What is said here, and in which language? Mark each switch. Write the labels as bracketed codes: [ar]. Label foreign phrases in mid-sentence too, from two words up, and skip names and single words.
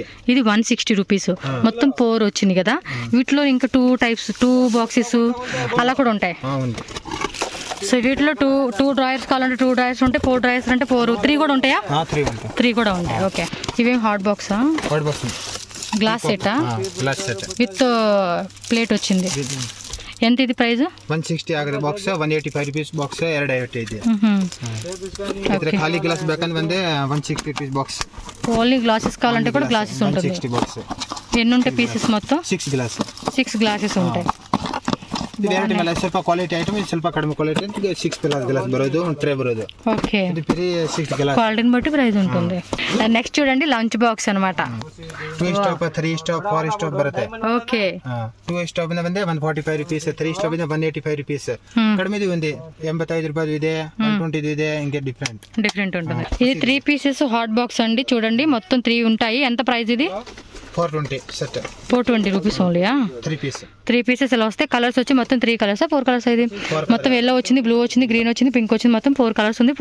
[te] ఇది 160 రూపీస్. మొత్తం 4 వచ్చింది కదా. వీటిలో ఇంకా 2 టైప్స్, 2 బాక్సెస్ అలా కూడా ఉంటాయి. సో వీటిలో 2 డ్రాయర్స్ కావాలంటే 2 డ్రాయర్స్ ఉంటాయి, 4 డ్రాయర్స్ అంటే 4, 3 కూడా ఉంటాయా? 3 కూడా ఉంటాయి. ఓకే. ఇవేం [en] hot boxa? hot box. glass seta? glass set with plate [te] వచ్చింది. ఎంత ఇది ప్రైస్? [kn] 160 ಆಗುತ್ತೆ ಬಾಕ್ಸ್. 185 [en] rupees box [kn] 250 ಇದೆ. ಇದ್ರೆ ಖಾಲಿ ಗ್ಲಾಸ್ ಬೇಕಂದ್ರೆ ಬಂದೆ 160 [en] rupees box. only glasses [te] కావాలంటే కూడా గ్లాసెస్ ఉంటుంది. 160 బాక్స్. ఎన్ని ఉంటాయి పీసెస్ మొత్తం? 6 గ్లాస్. 6 గ్లాసెస్ ఉంటాయి. [kn] ಇದು ವೆರೈಟಿ ಮೇಲೆ ಸ್ವಲ್ಪ [en] quality item, [kn] ಇದು ಸ್ವಲ್ಪ ಕಡಿಮೆ ಕ್ವಾಲಿಟಿ ಅಂತ 6 ಗ್ಲಾಸ್ ಬರೋದು, ಒಂದು ಟ್ರೇ ಬರೋದು. [te] ఓకే. ఇది ఫ్రీ 6 గ్లాస్. క్వాలిటీని బట్టి ప్రైస్ ఉంటుంది. నెక్స్ట్ చూడండి [en] lunch box [te] అన్నమాట. [kn] 2 స్టాప్, 3 స్టాప్, 4 స్టాప్ ಬರುತ್ತೆ. [te] ఓకే. [kn] 2 ಸ್ಟಾಪ್ ಇಂದ ಬಂದೆ 145 ರೂಪೀಸ್, 3 ಸ್ಟಾಪ್ ಇಂದ 185 ರೂಪೀಸ್. ಕಡಿಮೆದು [te] ఉంది 85 రూపాయలు [kn] ಇದೆ, 120 ಇದೆ, [te] ఇంకే డిఫరెంట్ ఉంటుంది. ఇది 3 పీసెస్ [en] hot box [te] అండి. చూడండి మొత్తం 3 ఉంటాయి. ఎంత ప్రైస్ ఇది? 420 సెట్ 420 [en] rupees onlya? [te] 3 పీస్ 3 పీసెస్ ఇలా వస్తాయి. కలర్స్ వచ్చి మొత్తం 3 కలర్సా 4 కలర్స్? ఇది మొత్తం ఎల్లో వచ్చింది, బ్లూ వచ్చింది, గ్రీన్ వచ్చింది, పింక్ వచ్చింది, మొత్తం 4 కలర్స్ ఉంది.